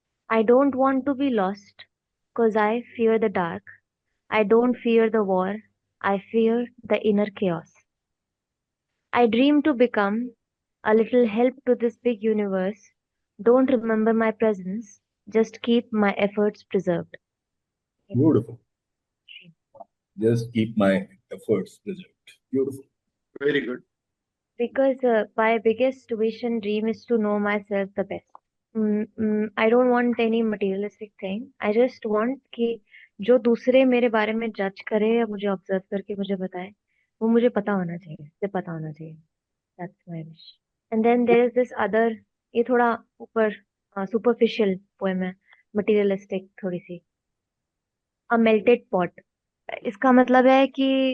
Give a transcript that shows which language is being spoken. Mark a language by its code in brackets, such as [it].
[en] I don't want to be lost, 'cause I fear the dark. I don't fear the war, I fear the inner chaos. I dream to become a little help to this big universe. Don't remember my presence, just keep my efforts preserved. Beautiful. Just keep my efforts present. Beautiful. Very good. Because my biggest wish and dream is to know myself the best. I don't want any materialistic thing. I just want [hi] कि जो दूसरे मेरे बारे में जज करे या मुझे ऑब्जर्व करके मुझे बताए, वो मुझे पता होना चाहिए, मुझे पता होना चाहिए. [en] That's my wish. And then there is this other, [hi] ये थोड़ा ऊपर [en] superficial poem है, materialistic [hi] थोड़ी सी. [en] A melted pot. [hi] इसका मतलब है कि